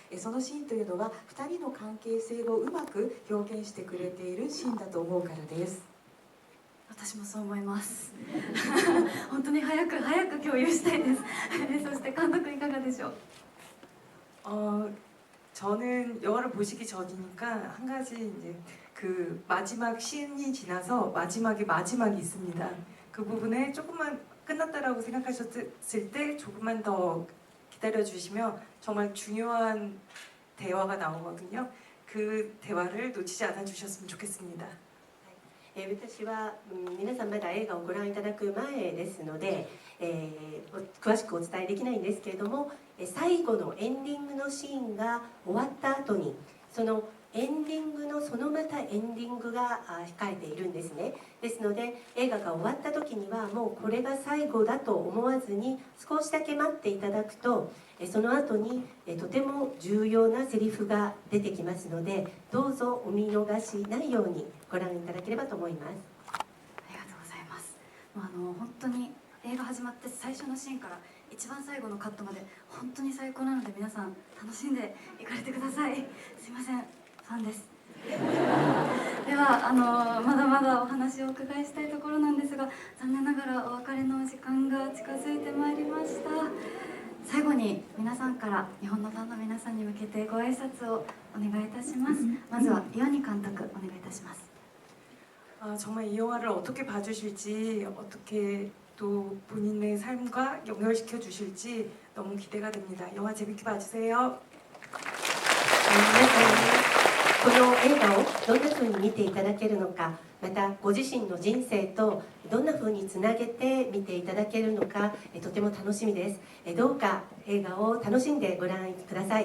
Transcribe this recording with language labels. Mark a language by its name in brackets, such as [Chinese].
[Japanese] そのシーンというのは2人の関係性をうまく表現してくれているシーンだと思うからです。私もそう思います本当に早く共有したいですそして監督いかがでしょう。 [Korean] 저는 영화를 보시기 전이니까 한 가지 이제 그 마지막 씬이 지나서 마지막에 마지막이 있습니다. 그 부분에 조금만 끝났다라고 생각하셨을 때 조금만 더 기다려 주시면 정말 중요한 대화가 나오거든요. 그 대화를 놓치지 않아 주셨으면 좋겠습니다. [Japanese] 私は皆さんまだ映画をご覧いただく前ですので、詳しくお伝えできないんですけれども、最後のエンディングのシーンが終わった後にそのエンディングのそのまたエンディングが控えているんですね。ですので映画が終わった時にはもうこれが最後だと思わずに少しだけ待っていただくとその後にとても重要なセリフが出てきますのでどうぞお見逃しないようにご覧いただければと思います。ありがとうございます。本当に映画始まって最初のシーンから一番最後のカットまで本当に最高なので皆さん楽しんでいかれてください。すいません、ファンです。ではまだまだお話をお伺いしたいところなんですが、残念ながらお別れのお時間が近づいてまいりました。最後に皆さんから日本のファンの皆さんに向けてご挨拶をお願いいたします。まずは岩見監督お願いいたします。 [Korean] 정말 이 영화를 어떻게 봐주실지 어떻게 또 본인의 삶과 연결시켜 주실지 너무 기대가 됩니다. 영화 재밌게 봐주세요. [Japanese] 皆さんにこの映画をどんな風に見ていただけるのか、またご自身の人生とどんな風につなげて見ていただけるのかとても楽しみです。どうか映画を楽しんでご覧ください。